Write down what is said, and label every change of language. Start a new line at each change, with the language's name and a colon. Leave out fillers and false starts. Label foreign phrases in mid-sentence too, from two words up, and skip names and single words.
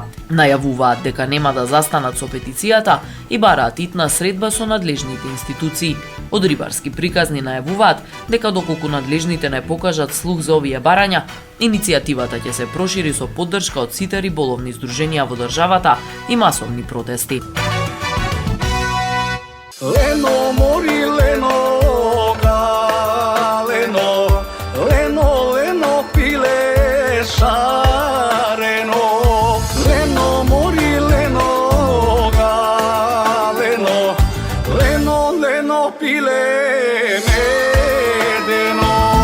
Macedonian: Најавуваат дека нема да застанат со петицијата и бараат итна средба со надлежните институции. Од Рибарски приказни најавуваат дека доколку надлежните не покажат слух за овие барања, иницијативата ќе се прошири со поддршка од сите риболовни здруженија во државата и масовни протести. Лено мори лено га лено лено лено пиле шарено лено мори лено га лено лено лено пиле медено.